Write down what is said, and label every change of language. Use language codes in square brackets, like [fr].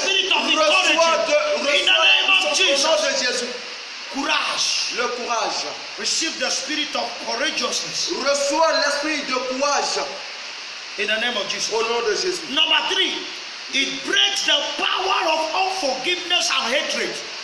[fr] L'encouragement de Dieu te reçoit de Jésus. Courage. Le courage. [en] Receive the spirit of courageousness. [fr] Reçois l'esprit de courage. [en] In the name of Jesus. [fr] Au nom de Jésus. [en] Number 3. It breaks the power of unforgiveness and hatred.